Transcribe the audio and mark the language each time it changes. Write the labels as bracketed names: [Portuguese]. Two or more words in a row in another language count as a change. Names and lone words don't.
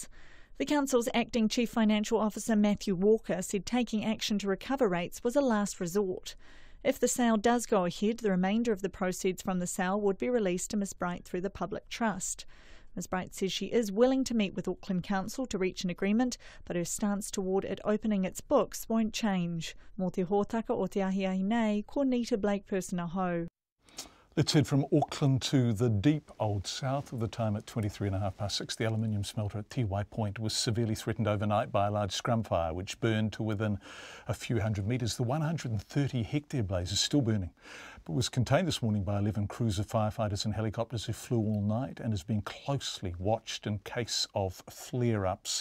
[English] The council's acting Chief Financial Officer Matthew Walker said taking action to recover rates was a last resort. If the sale does go ahead, the remainder of the proceeds from the sale would be released to Ms Bright through the public trust. Ms Bright says she is willing to meet with Auckland Council to reach an agreement, but her stance toward it opening its books won't change. [Māori] Mō te hōtaka o te ahiahi nei, ko Nita Blake-Person aho. [English] Let's head from Auckland to the deep Old South with the time at 23:30 The aluminium smelter at Tiwai Point was severely threatened overnight by a large scrum fire which burned to within a few hundred metres. The 130-hectare blaze is still burning, but was contained this morning by 11 crews of firefighters and helicopters who flew all night and is being closely watched in case of flare-ups.